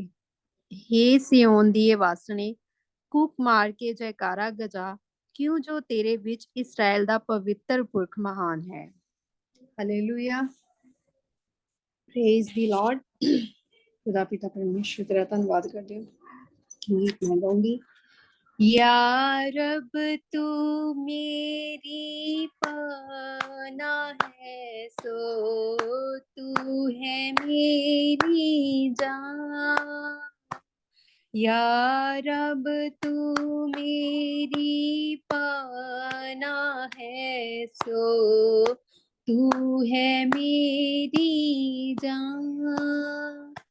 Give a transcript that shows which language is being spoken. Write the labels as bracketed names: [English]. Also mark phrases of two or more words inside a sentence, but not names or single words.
[Punjabi] ਹੇ ਸਿਯੋਨ ਦੀਏ ਵਾਸਣੇ, ਕੂਕ ਮਾਰ ਕੇ ਜੈਕਾਰਾ ਗਜਾ, ਕਿਉਂ ਜੋ ਤੇਰੇ ਵਿੱਚ ਇਸਰਾਇਲ ਦਾ ਪਵਿੱਤਰ ਪੁਰਖ ਮਹਾਨ ਹੈ। [English] Hallelujah. Praise the Lord. [Punjabi] ਖੁਦਾ ਪਿਤਾ ਪਰਮੇਸ਼ਵਰ ਤੇਰਾ ਧੰਨਵਾਦ ਕਰਦੇ ਹਾਂ। ਗੀਤ ਮੈਂ ਗਾਉਂਗੀ। [Hindi] या रब तू मेरी पाना है, सो तू है मेरी जान। या रब तू मेरी पाना है, सो तू है मेरी जान।